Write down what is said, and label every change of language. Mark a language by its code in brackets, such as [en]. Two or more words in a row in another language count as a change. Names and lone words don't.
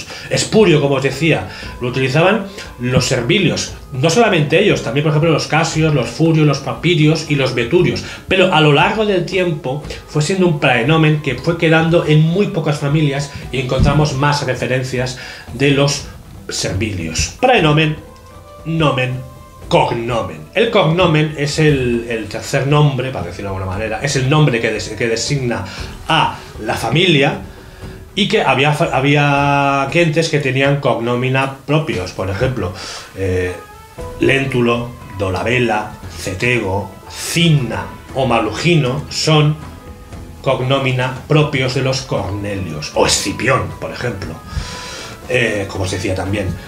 [es] Espurio, como os decía, lo utilizaban los Servilios, no solamente ellos, también por ejemplo los Casios, los Furios, los Papirios y los Veturios, pero a lo largo del tiempo fue siendo un praenomen que fue quedando en muy pocas familias, y encontramos más referencias de los Servilios. [la] Praenomen, nomen, cognomen. [es] El cognomen es el tercer nombre, para decirlo de alguna manera, es el nombre que designa a la familia, y que había gentes que tenían cognomina propios, por ejemplo, Léntulo, Dolabella, Cetego, Cinna o Malugino son cognomina propios de los Cornelios, o Escipión, por ejemplo, como os decía también.